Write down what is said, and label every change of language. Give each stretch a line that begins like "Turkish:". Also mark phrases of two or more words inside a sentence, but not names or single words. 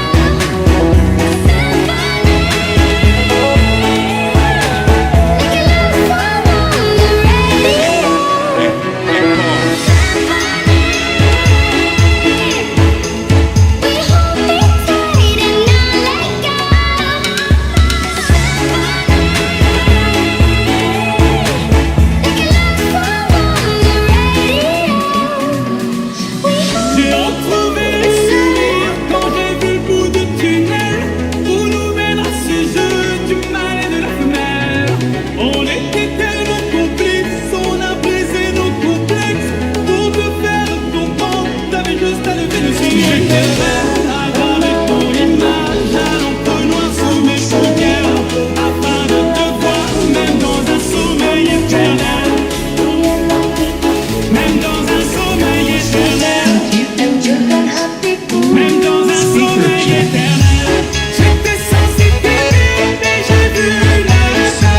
English: Symphony. Like a love song on the radio. We hold me tight and not let go.
French: J'ai retrouvé le sourire quand j'ai vu le bout du tunnel où nous mènera ce jeu du mâle et de la femelle. On était tellement complices, on a brisé nos complexes pour te faire comprendre. T'avais juste à lever le cil. J'étais prêt à graver ton image à l'encre noire sous mes paupières afin de te voir même dans un sommeil éternel. Même dans un sommeil éternel.
Indonesian: Hancurkan hatiku.
French: Même dans un sommeil éternel. J'étais censé t'aimer, mais j'ai vu l'inverse.